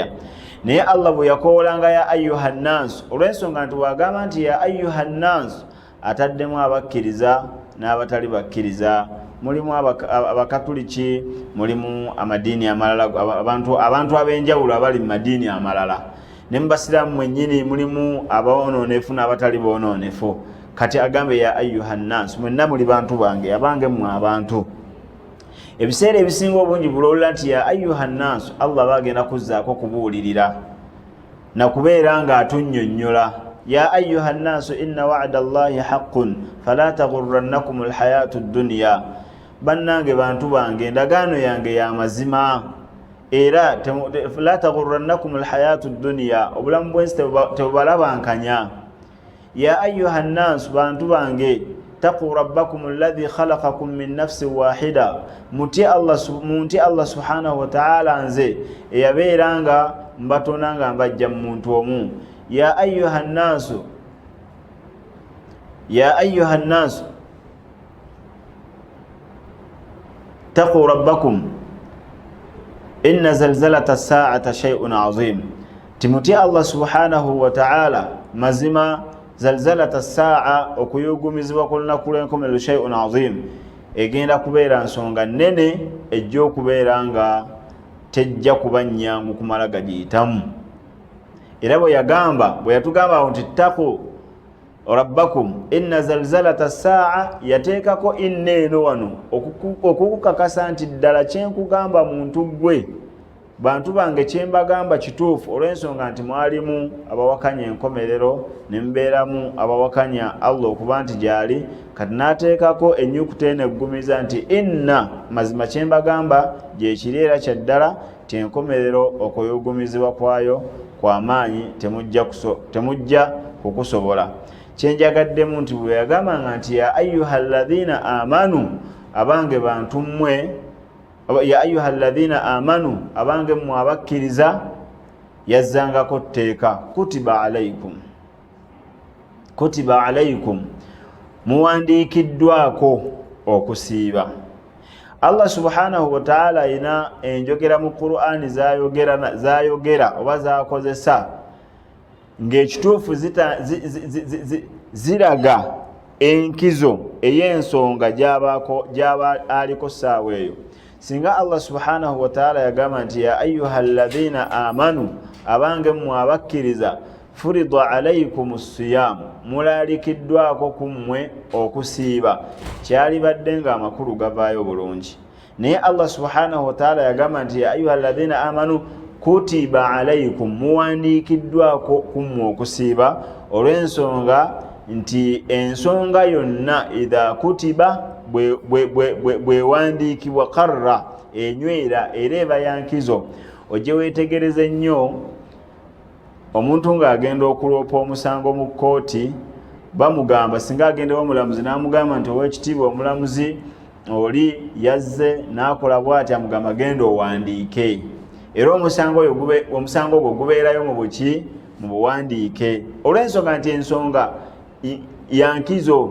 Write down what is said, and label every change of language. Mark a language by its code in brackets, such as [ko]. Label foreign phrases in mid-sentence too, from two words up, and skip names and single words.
[lg] Naye Allah bwe yakoowolanga [ar] يا أيها الناس, [lg] olw'ensonga nti bw'agamba nti [ar] يا أيها الناس [lg] ataddemu abakkiriza n'abatali bakkiriza, mulimu abakatuliki, mulimu amadiini amalala, abantu ab'enjawulo abali mu madiini amalala, ne mu basiraamu mwennyini mulimu abawonoonefu n'abatali boonoonefu. Kati agambe [ar] يا أيها الناس, [lg] mwenna muli bantu bange, abange mmwe abantu. Ebiseera ebisinga obungi bulowulira nti [ar] يا أيها الناس, [lg] Allah bagenda kuzzaako kubuulirira na kubeera nga atunnyonnyola. [ar] يا أيها الناس إن وعد الله حق فلا تغرنكم الحياة الدنيا, [lg] bannange bantu bange endagaano yange ya mazima, era [ar] لا تغرنكم الحياة الدنيا, [lg] obulamu bwensi tebubalabankanya. [ar] يا أيها الناس, [lg] bantu bange, [ar] اتقوا ربكم الذي خلقكم من نفس واحدة, [lg] muti [ar] الله سبحانه وتعالى [lg] nze eyabeera nga mbatonda nga mbajja mu muntu omu. [ar] يا أيها الناس اتقوا ربكم إن زلزلة الساعة شيء عظيم, timuti الله سبحانه وتعالى mazima زلزلة الساعة, [lg] okuyugumizibwa kulunaku lw'enkomerero [ar] شيء عظيم, [lg] egenda kubeera nsonga nnene ejja okubeera nga tejja kuba nnyangu kumala gagiyitamu. Era bwe yatugamba nti [ar] اتقوا ربكم إن زلزلة الساعة, [lg] yateekako inna eno wano okukukakasa nti ddala kyenkugamba muntu gwe, bantu bange kyembagamba kituufu, olw'ensonga nti mwalimu abawakanya enkomerero ne mubeeramu abawakanya Allah okuba nti gyali. Kati n'ateekako ennyukuta eno eggumiza nti inna, mazima kyembagamba gyekiri era kyaddala, tyenkomerero okuyugumizibwa kwayo kw'amaanyi, temujja kukusobola. Kyenjagaddemu nti bwe yagambanga nti [ar] يا أيها الذين آمنوا, [lg] abange bantu mmwe, [ar] يا أيها الذين آمنوا, [lg] abange mmwe abakkiriza, yazzangako tteeka [ar] كتب عليكم, [lg] muwandiikiddwako okusiiba. [ar] الله سبحانه وتعالى [lg] ina enjogera mu Qur'ani zayogera oba zakozesa ng'ekituufu ziraga enkizo ey'ensonga gyaba aliko ssaawa eyo. Singa [ar] الله سبحانه وتعالى [lg] yagamba nti [ar] يا أيها الذين آمنوا, [lg] abange mmwe abakkiriza, [ar] فرض عليكم الصيام, [lg] mulalikiddwako kummwe okusiiba, kyali badde nga amakulu gavaayo bulungi. Naye [ar] الله سبحانه وتعالى [lg] yagamba nti [ar] يا أيها الذين آمنوا كتب عليكم, [lg] muwandiikiddwako kummwe okusiiba, olw'ensonga nti ensonga yonna [ar] إذا كتب [lg] bwewandiikibwa qarra enywera era eba yankizo. Ojje weetegereze nnyo omuntu ng'agenda okuloopa omusango mu kkooti, bamugamba singa agenda omulamuzi n'amugamba nti ow'ekitiibwa omulamuzi oli yazze n'akola bw'ati, amugamba genda owandiike, era omusango ogwo gubeerayo mu buki, mu buwandiike, olw'ensonga nti ensonga yankizo.